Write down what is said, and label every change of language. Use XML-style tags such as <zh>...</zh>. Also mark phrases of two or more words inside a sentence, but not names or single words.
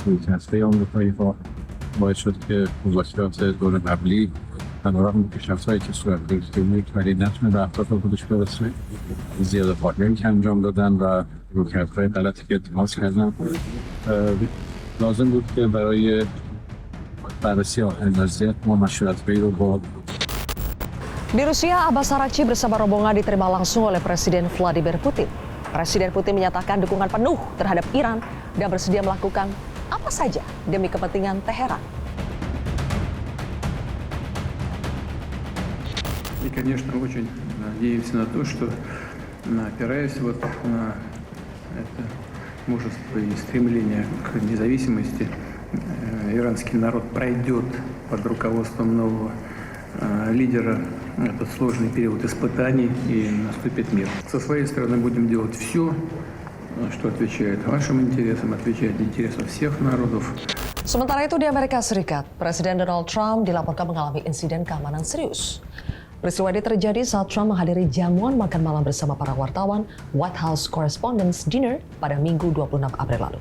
<fa>رویکردهای آمریکایی باعث شد که مذاکرات دور قبلی علیرغم پیشرفت‌هایی که صورت گرفته بود ولی نتونه به اهداف خودش برسه. زیاده پارلمانی که انجام دادن و رویکردهای غلطی که اتخاذ کردن. لازم بود که برای بررسی آخرین وضعیت ما مشورت‌هایی رو با</fa> <id>Di Rusia, Abbas Araghchi bersama rombongan diterima langsung oleh Presiden Vladimir Putin. Presiden Putin menyatakan dukungan penuh terhadap Iran dan bersedia melakukan apa saja demi kepentingan Teheran.</id> <ru>И, конечно, очень надеемся на то, что, опираясь вот на это мужество и стремление к независимости, иранский народ пройдет под руководством нового лидера этот сложный период испытаний и наступит мир. Со своей стороны будем делать все, что отвечает вашим интересам, отвечает интересам всех народов.</ru> <id>Sementara itu di Amerika Serikat, Presiden Donald Trump dilaporkan mengalami insiden keamanan serius. Peristiwa ini terjadi saat Trump menghadiri jamuan makan malam bersama para wartawan White House Correspondents' Dinner pada Minggu 26 April lalu.</id>